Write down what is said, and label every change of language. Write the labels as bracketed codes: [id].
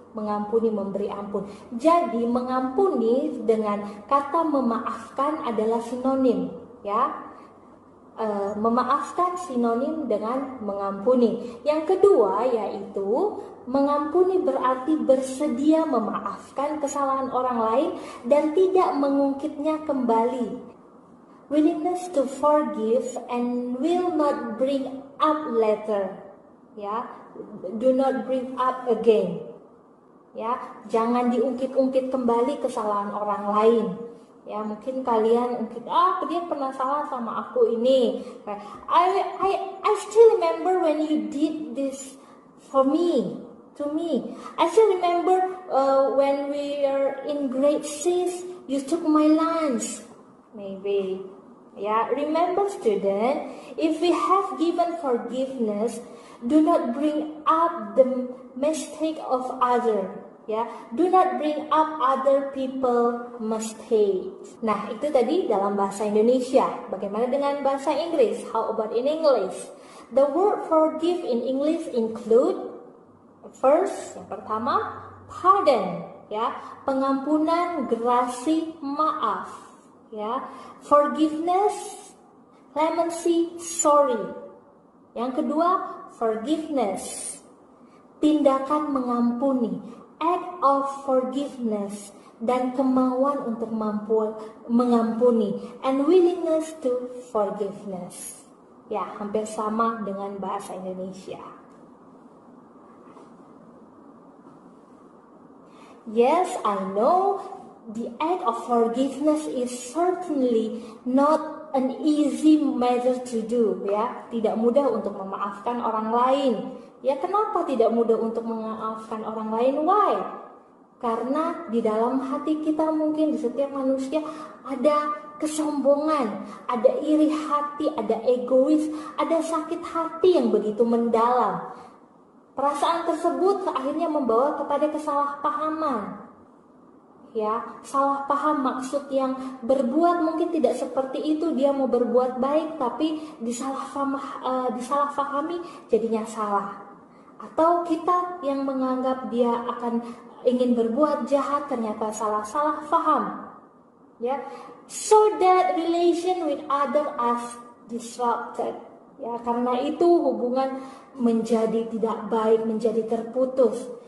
[id] Mengampuni, memberi ampun. Jadi mengampuni dengan kata memaafkan adalah sinonim, ya. Memaafkan sinonim dengan mengampuni. Yang kedua yaitu mengampuni berarti bersedia memaafkan kesalahan orang lain dan tidak mengungkitnya kembali. [en] Willingness to forgive and will not bring up later, ya. Do not bring up again. [id] Ya, jangan diungkit-ungkit kembali kesalahan orang lain. Ya, mungkin kalian dia pernah salah sama aku ini. [en] I still remember when you did this for me, to me. I still remember when we are in grade 6, you took my lunch. Maybe. Ya, remember student, if we have given forgiveness, do not bring up the mistake of other. Ya, do not bring up other people mistake. [id] Nah, itu tadi dalam bahasa Indonesia. Bagaimana dengan bahasa Inggris? [en] How about in English? The word forgive in English include first, [id] yang pertama, [en] pardon, ya, [id] pengampunan, gerasi, maaf, [en] ya, forgiveness, clemency, sorry. [id] Yang kedua, forgiveness, tindakan mengampuni, [en] act of forgiveness, [id] dan kemauan untuk mengampuni, [en] and willingness to forgiveness. [id] Ya, hampir sama dengan bahasa Indonesia. [en] Yes, I know the act of forgiveness is certainly not an easy matter to do, ya. [id] Tidak mudah untuk memaafkan orang lain. Ya, kenapa tidak mudah untuk memaafkan orang lain? [en] Why? [id] Karena di dalam hati kita, mungkin di setiap manusia ada kesombongan, ada iri hati, ada egois, ada sakit hati yang begitu mendalam. Perasaan tersebut akhirnya membawa kepada kesalahpahaman. Ya, salah paham maksud yang berbuat mungkin tidak seperti itu, dia mau berbuat baik tapi disalahpahami jadinya salah. Atau kita yang menganggap dia akan ingin berbuat jahat ternyata salah paham. [en] Ya, so that relation with other is disrupted. [id] Ya, karena itu hubungan menjadi tidak baik, menjadi terputus.